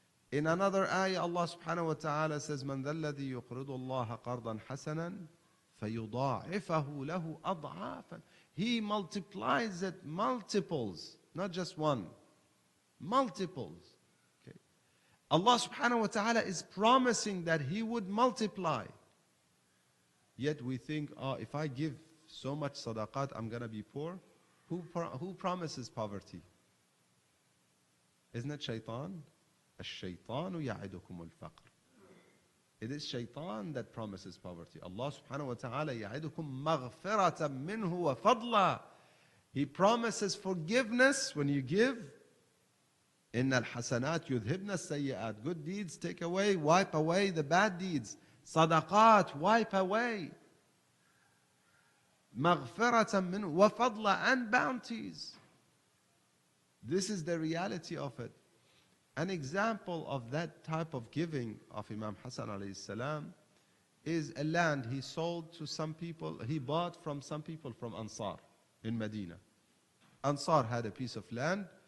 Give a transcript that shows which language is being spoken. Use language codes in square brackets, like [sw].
[en] In another ayah, Allah subhanahu wa ta'ala says, [ar] مَنْ ذَا الَّذِي يُقْرِضُ اللَّهَ قَرْضًا حَسَنًا فَيُضَاعِفَهُ لَهُ أَضْعَافًا. [en] He multiplies it multiples, not just one. Multiples. Okay. Allah subhanahu wa ta'ala is promising that He would multiply. Yet we think, if I give so much sadaqat, I'm going to be poor. Who promises poverty? Isn't it shaitan? [ar] الشيطان يعدكم الفقر. [en] It is shaitan that promises poverty. Allah subhanahu wa ta'ala [ar] يعدكم مغفرة منه وفضلا. [en] He promises forgiveness when you give. [ar] إن الحسنات يذهبن السيئات. [en] Good deeds take away, wipe away the bad deeds. Sadaqat wipe away. [ar] مغفرة منه وفضلا, [en] and bounties. This is the reality of it. An example of that type of giving of Imam Hasan alayhi salam is a land he sold to some people. He bought from some people from Ansar in Medina. Ansar had a piece of land.